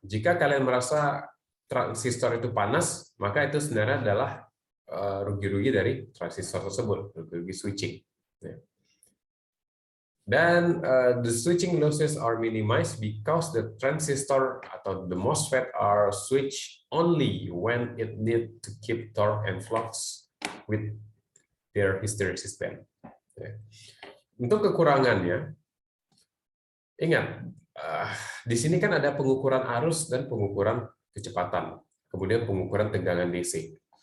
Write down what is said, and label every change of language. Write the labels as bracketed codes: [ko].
[id] Jika kalian merasa transistor itu panas, maka itu sebenarnya adalah rugi-rugi dari transistor tersebut, rugi-rugi switching. Dan [en] the switching losses are minimized because the transistor [id] atau [en] the MOSFET are switched only when it need to keep torque and flux with their hysteresis band. [id] Untuk kekurangannya, ingat, di sini kan ada pengukuran arus dan pengukuran kecepatan, kemudian pengukuran tegangan DC.